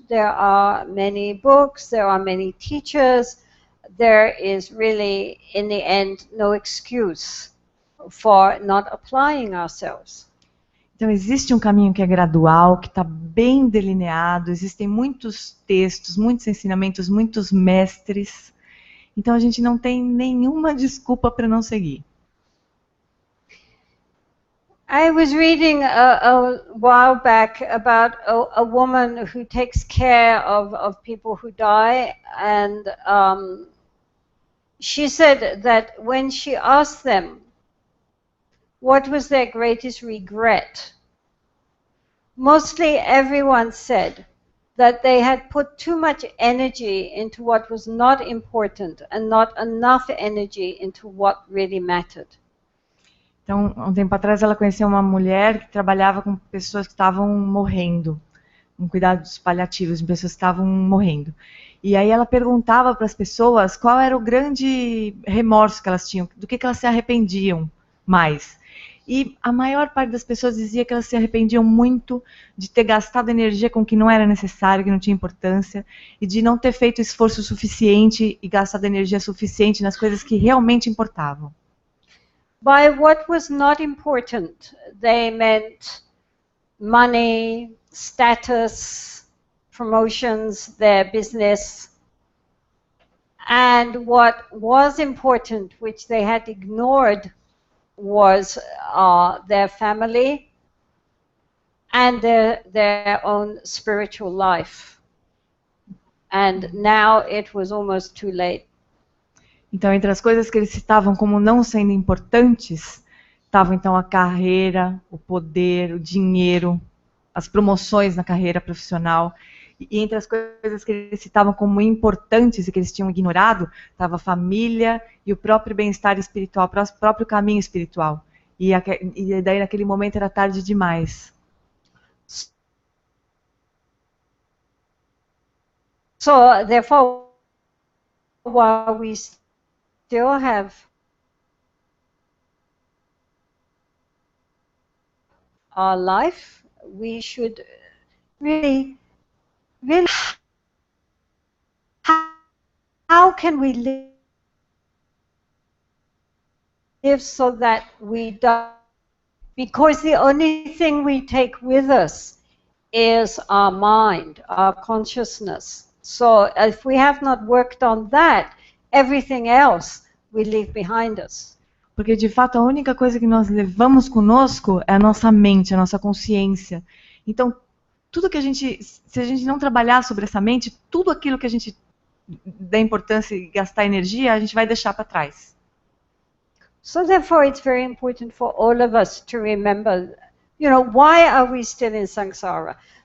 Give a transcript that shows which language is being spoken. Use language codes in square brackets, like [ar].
[en] There are many books, there are many teachers. There is really, in the end, no excuse for not applying ourselves. [pt] Então, existe um caminho que é gradual, que está bem delineado, existem muitos textos, muitos ensinamentos, muitos mestres. Então, a gente não tem nenhuma desculpa para não seguir. [en] I was reading a while back about a woman who takes care of people who die, and she said that when she asked them what was their greatest regret, mostly everyone said that they had put too much energy into what was not important and not enough energy into what really mattered. [pt] Então, há um tempo atrás, ela conheceu uma mulher que trabalhava com pessoas que estavam morrendo, com cuidados paliativos de pessoas que estavam morrendo. E aí ela perguntava para as pessoas qual era o grande remorso que elas tinham, do que elas se arrependiam mais. E a maior parte das pessoas dizia que elas se arrependiam muito de ter gastado energia com o que não era necessário, que não tinha importância, e de não ter feito esforço suficiente e gastado energia suficiente nas coisas que realmente importavam. [en] By what was not important, they meant money, status, promotions, their business. And what was important, which they had ignored, was their family and their own spiritual life. And now it was almost too late. [pt] Então, entre as coisas que eles citavam como não sendo importantes, estavam então a carreira, o poder, o dinheiro, as promoções na carreira profissional. E entre as coisas que eles citavam como importantes e que eles tinham ignorado, estava a família e o próprio bem-estar espiritual, o próprio caminho espiritual. E daí naquele momento era tarde demais. [en] So therefore, while we still have our life, we should really how can we live so that we don't, because the only thing we take with us is our mind, our consciousness. So if we have not worked on that, everything else we leave behind us. [pt] Porque de fato a única coisa que nós levamos conosco é a nossa mente, a nossa consciência. Então, tudo que se a gente não trabalhar sobre essa mente, tudo aquilo que a gente dá importância e gastar energia, a gente vai deixar para trás. [en] So therefore it's very important for all of us to remember, why are we still in samsara?